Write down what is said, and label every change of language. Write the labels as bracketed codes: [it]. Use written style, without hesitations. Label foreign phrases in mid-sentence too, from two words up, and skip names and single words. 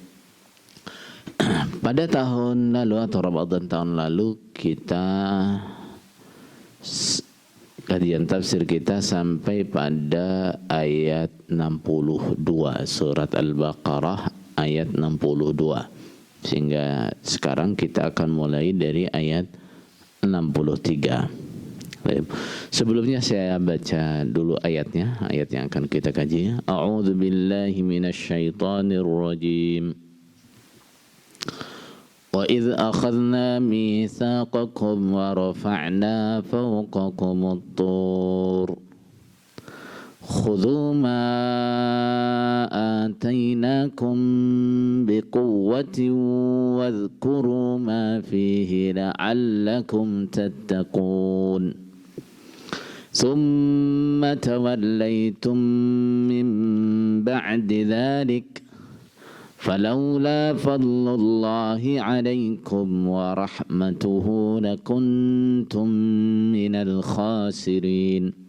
[id] Pada tahun lalu atau Ramadan tahun lalu kita kajian tafsir kita sampai pada ayat 62 surat Al-Baqarah ayat 62. Sehingga sekarang kita akan mulai dari ayat 63. Baik. Sebelumnya saya baca dulu ayatnya, ayat yang akan kita kaji. [ar] أعوذ بالله من الشيطان الرجيم. وإذ أخذنا ميثاقكم ورفعنا فوقكم الطور. خذوا ما آتيناكم بقوة واذكروا ما فيه لعلكم تتقون ثم توليتم من بعد ذلك فلولا فضل الله عليكم ورحمته لكنتم من الخاسرين